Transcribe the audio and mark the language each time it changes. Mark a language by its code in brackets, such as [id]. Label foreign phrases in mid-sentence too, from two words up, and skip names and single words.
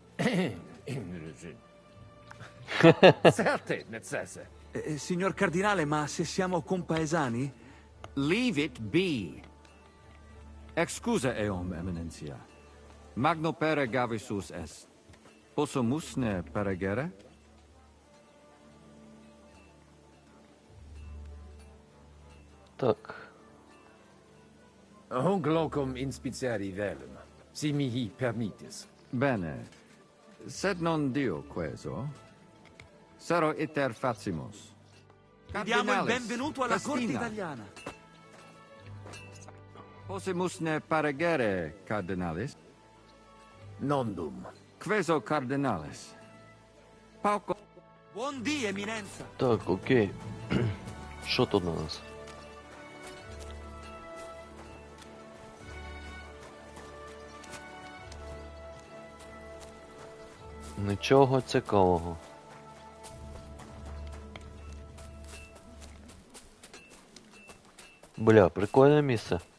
[la] Certe, necesse. [it] Signor Cardinale, ma se siamo compaesani? [en] Leave it be. [la] Excusa eum, Eminentia. Magno pere gavisus est. Possumus ne peregere? Так. Hunc locum inspiceri velum, si mihi permittis. Bene. Sed non Dio queso? Sero iter facimus. [it] Vi diamo il Cardinalis, benvenuto alla corte Частина. italiana. [la] Possimus ne paregere, cardinalis? Nondum. Queso cardinalis? Pauco... [it] Buondì, eminenza. [uk] Так, окей. Що тут у нас? Нічого цікавого. Бля, прикольне місце.